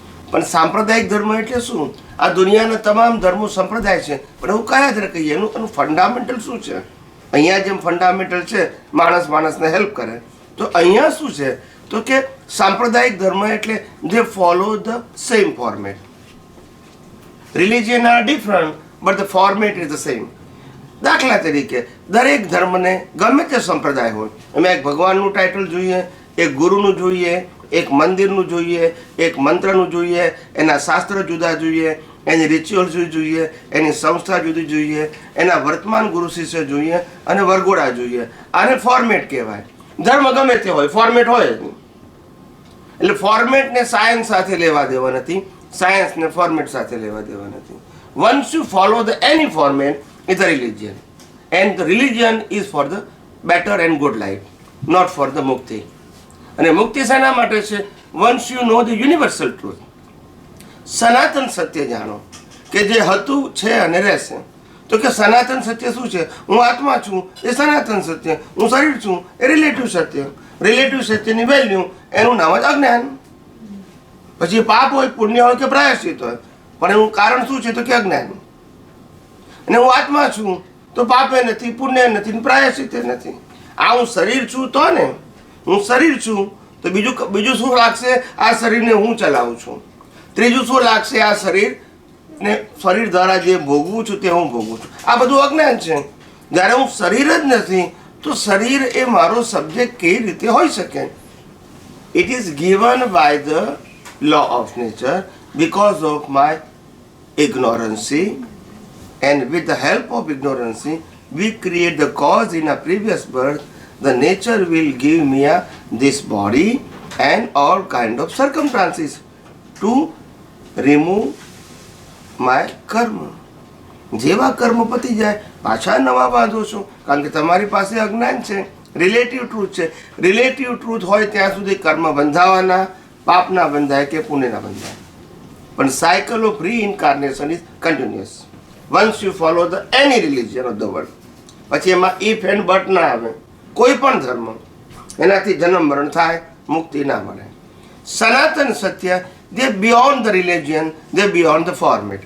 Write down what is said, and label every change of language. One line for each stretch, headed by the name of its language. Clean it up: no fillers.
Gujarati: પણ સાંપ્રદાયિક ધર્મ એટલે શું? આ દુનિયાના તમામ ધર્મો સંપ્રદાય છે, પણ એવું કયા ધર્મ કહીએ? એનું ફંડામેન્ટલ શું છે? અહીંયા જેમ ફંડામેન્ટલ છે માણસને હેલ્પ કરે, તો અહીંયા શું છે? તો કે સાંપ્રદાયિક ધર્મ એટલે
English: they follow the same format. Religion are different, but the format is the same.
Gujarati: દાખલા તરીકે દરેક ધર્મને ગમે તે સંપ્રદાય હોય, એમાં એક ભગવાનનું ટાઇટલ જોઈએ, એક ગુરુનું જોઈએ, એક મંદિરનું જોઈએ, એક મંત્રનું જોઈએ, એના શાસ્ત્ર જુદા જોઈએ, એની રિચ્યુઅલ્સ જોઈએ, એની સંસ્થા જુદી જોઈએ, એના વર્તમાન ગુરુ શિષ્ય જોઈએ, અને વરઘોડા જોઈએ. આને ફોર્મેટ કહેવાય. ધર્મ ગમે તે હોય, ફોર્મેટ હોય જ નહીં. એટલે ફોર્મેટને સાયન્સ સાથે લેવા દેવા નથી, સાયન્સને ફોર્મેટ સાથે લેવા દેવા નથી.
English: Once you follow the any format is the religion, and the religion is for the better and good life, not for the mukti.
Gujarati: અને મુક્તિ શેના માટે છે?
English: once you know the universal truth,
Gujarati: સનાતન સત્ય જાણો કે જે હતું છે અને રહેશે. તો કે સનાતન સત્ય શું છે? હું આત્મા છું એ સનાતન સત્ય, હું શરીર છું એ રિલેટિવ સત્ય. રિલેટિવ સત્યની વેલ્યુ એનું નામ જ અજ્ઞાન. પછી પાપ હોય, પુણ્ય હોય કે પ્રાયશ્ચિત હોય, પણ એનું કારણ શું છે? તો કે અજ્ઞાન. અને હું આત્મા છું તો પાપે નથી, પુણ્ય નથી, પ્રાયશ્ચિત નથી. આ હું શરીર છું તો ને, હું શરીર છું તો બીજું શું લાગશે? આ શરીરને હું ચલાવું છું. ત્રીજું શું લાગશે? આ શરીર દ્વારા જે ભોગવું છું તે હું ભોગવું છું. આ બધું અજ્ઞાન છે. જ્યારે હું શરીર જ નથી તો શરીર એ મારો સબ્જેક્ટ કેવી રીતે હોઈ શકે?
English: It is given by the law of nature because of my ignorancy. And with the help of ignorance, we create the cause in a previous birth. The nature will give me this body and all kind of circumstances to remove my karma.
Gujarati: જેવા કર્મ પતી જાય પાછા નવા બાંધો છો, કારણ કે તમારી પાસે અજ્ઞાન છે. રિલેટિવ ટ્રુથ છે. રિલેટિવ ટ્રુથ હોય ત્યાં સુધી કર્મ બંધાવાના, પાપના બંધાય કે પુણ્યના બંધાય.
English: પણ cycle of reincarnation is continuous. once you follow the any religion of the world.
Gujarati: પછી એમાં
English: if and but
Gujarati: ના આવે. કોઈ પણ ધર્મ એનાથી જન્મ મરણ થાય, મુક્તિ ના મળે.
English: સનાતન સત્ય they beyond the religion, they beyond the format.